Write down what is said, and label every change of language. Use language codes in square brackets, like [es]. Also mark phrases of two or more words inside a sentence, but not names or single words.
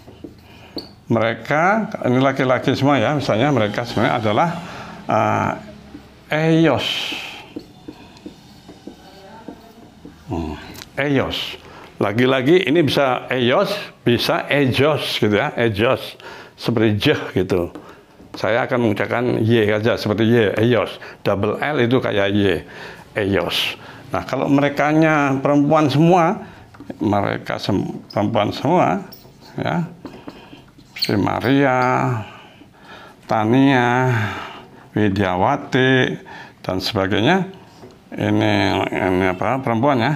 [id] Mereka, ini laki-laki semua ya, misalnya mereka sebenarnya adalah ellos. Ellos. Lagi-lagi ini bisa ellos, bisa ellos gitu ya, ellos. Seperti jeh gitu. Saya akan mengucapkan y aja, seperti y, ellos. Double L itu kayak y, ellos. Nah, kalau merekanya perempuan semua, mereka perempuan semua, ya. Si Maria, Tania, Widiawati, dan sebagainya. Ini apa? Perempuan ya.